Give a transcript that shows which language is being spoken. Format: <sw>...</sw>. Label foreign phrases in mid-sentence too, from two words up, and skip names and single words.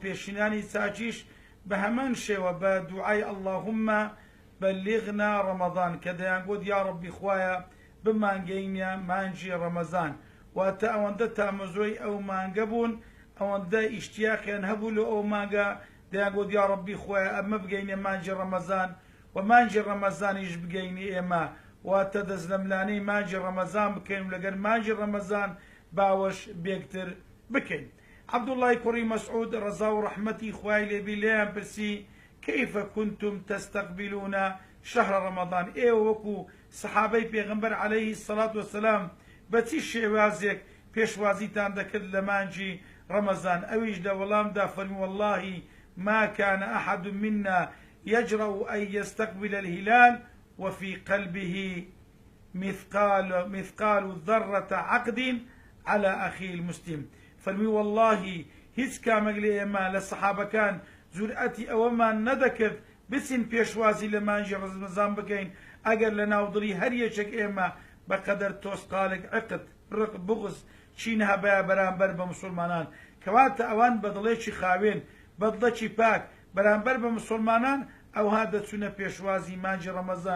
<ckb>پێشینانی چاچیش بە هەمان شێوە بە دوعای</ckb> <ar>ئەڵڵاهوممە بەلیغنا ڕەمەضان</ar> <ckb>کە دەیانگوت</ckb> <ar>یا ڕەبی</ar> <ckb>خوایە بمانگەینە مانجی ڕەمەزان، واتە ئەوەندە تامەزۆی ئەو مانگە بوون، ئەوەندە ئیشتیاقیان هەبوو لە ئەو مانگە دەیانگوت</ckb> <ar>یا ڕەبی</ar> <ckb>خوایە ئەمە بگەینە مانجی ڕەمەزان و مانجی ڕەمەزانیش بگەینی ئێمە، واتە دەست لە ملانەی مانجی ڕەمەزان بکەین و لەگەر مانجی ڕەمەزان باوەش بێکتر بکەین. عبدالله کوڕی مەسعود ڕەزا و ڕەحمەتی خوای لێبی لێیان پرسی</ckb> <ar>كيف كنتم تستقبلون شهر رمضان؟</ar> <ckb>ئێوە وەکو سەحابەی پێغەمبەر</ckb> <ar>عەلەیهی السەڵات وەسەلام</ar> <ckb>بەچی شێوازێک پێشوازیتان دەکرد لە مانجی ڕەمەزان؟ ئەویش لە وەڵامدا فەرمی</ckb> <ar>والله ما كان أحد منا يجرؤ أن يستقبل الهلال وفي قلبه مثقال ذرة عقد على أخيه المسلم.</ar> <ckb>فەرمی والله هیچ کامێک لە ئێمە لە سەحابەکان جورئەتی ئەوەمان نەدەکرد بچین پێشوازی لە مانجی ڕەمەزان بکەین ئەگەر لە ناودڵی هەر یەکێک ئێمە بەقەدەر تۆسقالێک عقد ڕق بغز چین هەبایە بەرامبەر بە مسلمانان، کەواتە ئەوان بەدڵێکی خاوێن بەدڵێکی پاک بەرامبەر بە مسلمانان ئەوها دەچوونە پێشوازی مانجی ڕەمەزان.</ckb>